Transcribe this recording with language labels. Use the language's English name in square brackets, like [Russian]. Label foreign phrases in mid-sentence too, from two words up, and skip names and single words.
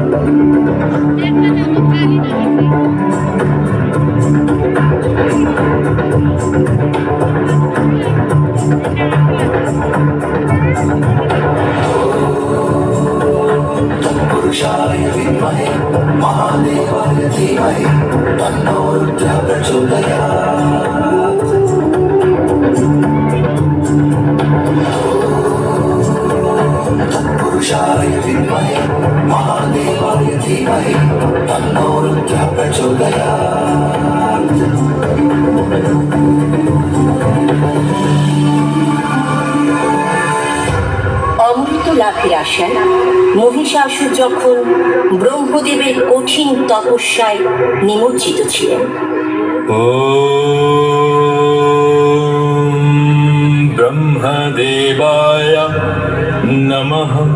[Sanskrit] तत्पुरुषाय विद्महे महादेवाय धीमहि तन्नो रुद्रः प्रचोदयात्। तत्पुरुषाय विद्महे महादेवाय धीमहि तन्नो रुद्रः प्रचोदयात्। [Bangla] অমৃত লাভের আশায় মহিষাসুর যখন ব্রহ্মদেবের কঠিন তপস্যায় নিমজ্জিত ছিলেন, [Sanskrit] ব্রহ্মদেবায় নমঃ।